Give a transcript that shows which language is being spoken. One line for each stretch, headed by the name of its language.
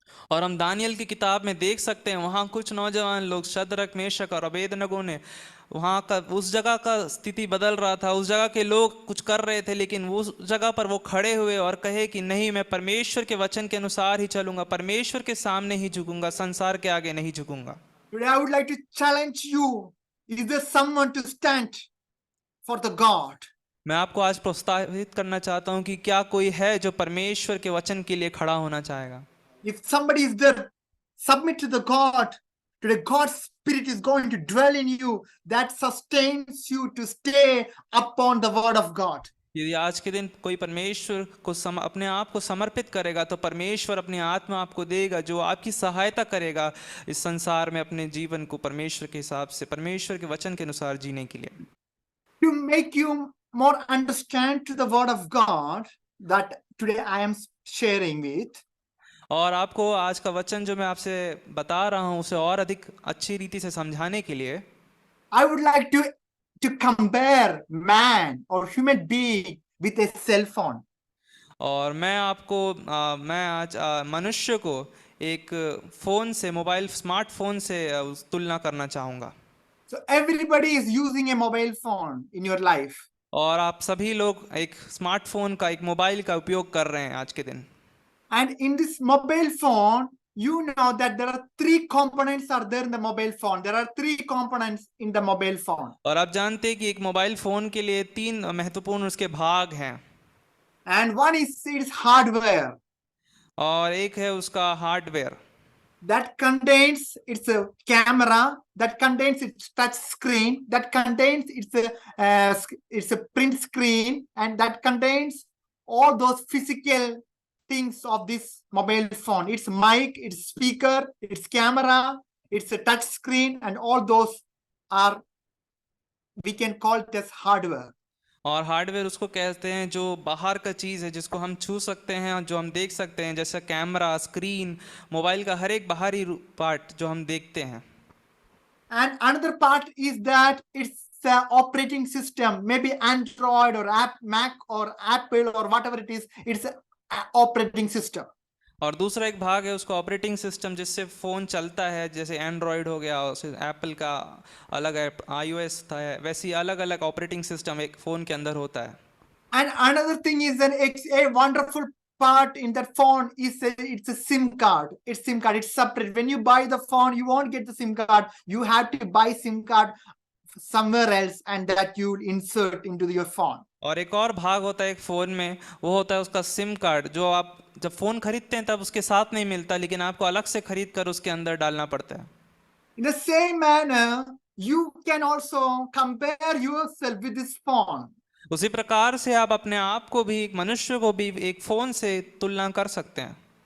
Hindi: और हम दानियल की किताब में देख सकते हैं, वहाँ कुछ नौजवान लोग शद्रक, मेशक और अबेदनगो ने वहाँ का उस जगह का स्थिति बदल रहा था, उस जगह के लोग कुछ कर रहे थे, लेकिन उस जगह पर वो खड़े हुए और कहे कि नहीं, मैं परमेश्वर के वचन के अनुसार ही चलूंगा, परमेश्वर के सामने ही झुकूंगा, संसार के आगे नहीं झुकूंगा।
English: Today I would like to challenge you. Is there someone to stand for the God?
Hindi: मैं आपको आज प्रोत्साहित करना चाहता हूँ कि क्या कोई है जो परमेश्वर के वचन के लिए खड़ा होना चाहेगा।
English: If somebody is there, submit to the God. Today God's spirit is going to dwell in you. That sustains you to stay upon the word of God.
Hindi: यदि आज के दिन कोई परमेश्वर को अपने आप को समर्पित करेगा, तो परमेश्वर अपनी आत्मा आपको देगा जो आपकी सहायता करेगा इस संसार में अपने जीवन को परमेश्वर के हिसाब से, परमेश्वर के वचन के अनुसार जीने के लिए।
English: To make you more understand to the word of God that today I am sharing with,
Hindi: और आपको आज का वचन जो मैं आपसे बता रहा हूँ उसे और अधिक अच्छी रीति से समझाने के लिए
English: I would like to compare man or human being with a cell phone.
Hindi: और मैं आपको मैं आज मनुष्य को एक फोन से, मोबाइल स्मार्टफोन से तुलना करना चाहूँगा।
English: So everybody is using a mobile phone in your life.
Hindi: और आप सभी लोग एक स्मार्टफोन का, एक मोबाइल का उपयोग कर रहे हैं आज के दिन।
English: And in this mobile phone, you know that there are three components are there in the mobile phone. There are three components in the mobile phone.
Hindi: और आप जानते हैं कि एक मोबाइल फोन के लिए तीन महत्वपूर्ण उसके भाग हैं।
English: And one is its hardware.
Hindi: और एक है उसका hardware.
English: That contains its a camera, that contains its touch screen, that contains its a print screen, and that contains all those physical things of this mobile phone. Its mic, its speaker, its camera, its a touch screen, and all those are, we can call it as hardware.
Hindi: और hardware उसको कहते हैं जो बाहर का चीज़ है, जिसको हम छू सकते हैं और जो हम देख सकते हैं, जैसे कैमरा, स्क्रीन, मोबाइल का हर एक बाहरी पार्ट जो हम देखते हैं।
English: And another part is that it's the operating system, maybe Android or Mac or Apple or whatever it is, it's an operating system.
Hindi: और दूसरा एक भाग है उसका ऑपरेटिंग सिस्टम, जिससे फ़ोन चलता है, जैसे एंड्रॉयड हो गया, एप्पल का अलग है, iOS था, वैसी अलग अलग ऑपरेटिंग सिस्टम एक फ़ोन के अंदर होता है।
English: And another thing is that a wonderful part in that phone is it's a SIM card. It's SIM card. It's separate. When you buy the phone, you won't get the SIM card. You have to buy SIM card somewhere else, and that you insert into your phone.
Hindi: और एक और भाग होता है एक phone में, वो होता है उसका सिम कार्ड, जो आप जब फ़ोन खरीदते हैं तब उसके साथ नहीं मिलता, लेकिन आपको अलग से खरीद कर उसके अंदर डालना पड़ता है।
English: In the same manner, you can also compare yourself with this phone.
Hindi: उसी प्रकार से आप अपने आप को भी, एक मनुष्य को भी एक फोन से तुलना कर सकते हैं।